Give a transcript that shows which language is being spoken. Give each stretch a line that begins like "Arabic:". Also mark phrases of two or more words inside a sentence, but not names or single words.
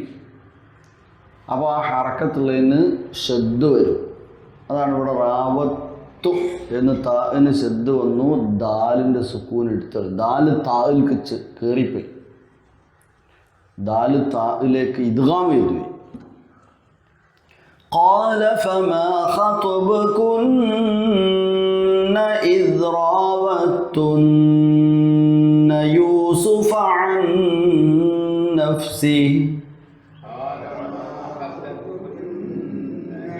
Malayalam: അപ്പോൾ ആ ഹറക്കത്തുള്ളതിന് ശബ്ദ വരും. അതാണ് ഇവിടെ റാവത്തു എന്ന് താന് ശബ്ദ വന്നു. ദാലിൻ്റെ സുക്കൂൻ എടുത്തത്, ദാല് താലിക്ക് കയറിപ്പോയി, ദാല് താലിലേക്ക് ഇദ്ഗാം ചെയ്തു.
Arabic: قال فما خطبكن إذ راوتن يوسف عن نفسه